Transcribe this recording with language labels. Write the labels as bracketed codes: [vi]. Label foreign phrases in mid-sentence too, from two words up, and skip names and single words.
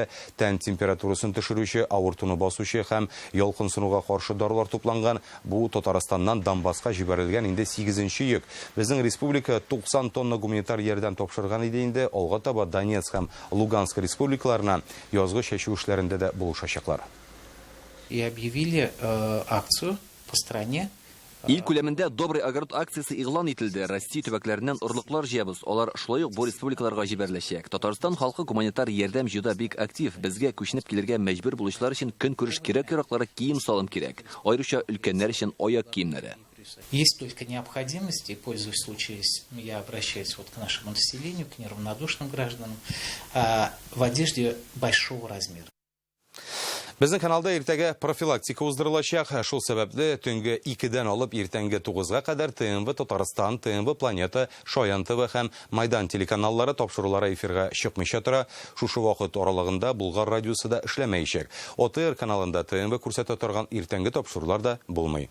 [tt] Тән температурасын төшерүче, авыртуны басучы һәм ялкынсынуга каршы дарулар тупланган. Бу Татарстаннан Донбасска җибәрелгән инде 8нче йөк. Безнең республика 90 тонна гуманитар ярдәм тапшырган иде инде. Алга таба Донецк һәм Луганск республикаларына язгы чәчү эшләрендә дә булышачаклар. [ru] И объявили акцию по стране [tt] Ил күләмендә Добрый огород акциясы игълан ителде. Россия төбәкләреннән орлыклар җыябыз. Алар шулай ук бу республикаларга җибәреләчәк. Татарстан халкы гуманитар ярдәм җыюда бик актив. Безгә күченеп килергә мәҗбүр булучылар өчен көн күреш кирәк-яраклары кием салым кирәк. Аеруча өлкәннәр өчен аяк киемнәре. [ru] Есть только необходимость, и пользуясь случаем, я обращаюсь вот к нашему населению, к неравнодушным гражданам, в одежде большого размера. [tt] Безнең каналда иртәгә профилактика уздырылачак. Шул сәбәпле төнге 2-дән алып иртәнге 9-га кадәр ТНВ Татарстан, ТНВ Планета, Шаян ТВ һәм Майдан телеканаллары тапшырулары эфирга чыкмыйча тора. Шушы вакыт аралыгында Булгар радиосы да эшләмәячәк. ОТР каналында ТНВ күрсәтә торган иртәнге тапшырулар да булмый.